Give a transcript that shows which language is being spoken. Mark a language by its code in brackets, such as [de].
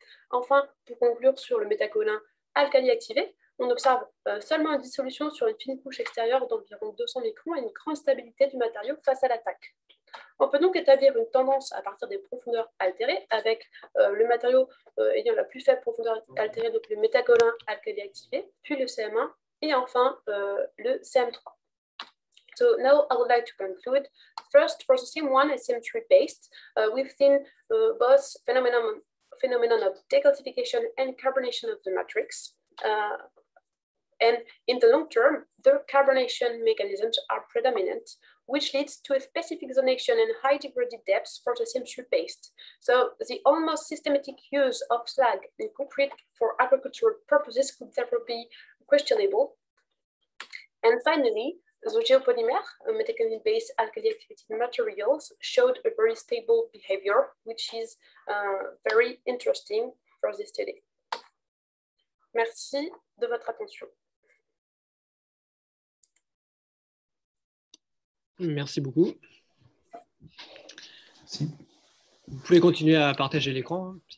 [fr] Enfin, pour conclure sur le méthacholine alcali activé, on observe seulement une dissolution sur une fine couche extérieure d'environ 200 microns et une grande stabilité du matériau face à l'attaque. On peut donc établir une tendance à partir des profondeurs altérées avec le matériau ayant la plus faible profondeur altérée, donc le méthacholine alcali activé, puis le CM1 et enfin le CM3. [en] So now I would like to conclude. First, for the CM1 and CM3 based, we've seen both phenomenon of decalcification and carbonation of the matrix. And in the long term, the carbonation mechanisms are predominant, which leads to a specific zonation and high degraded depths for the CM3 paste. So the almost systematic use of slag in concrete for agricultural purposes could therefore be questionable. And finally, the geopolymer, metakaolin-based alkali activated materials, showed a very stable behavior, which is very interesting for this study. [fr] Merci de votre attention. Merci beaucoup. Merci. Vous pouvez continuer à partager l'écran.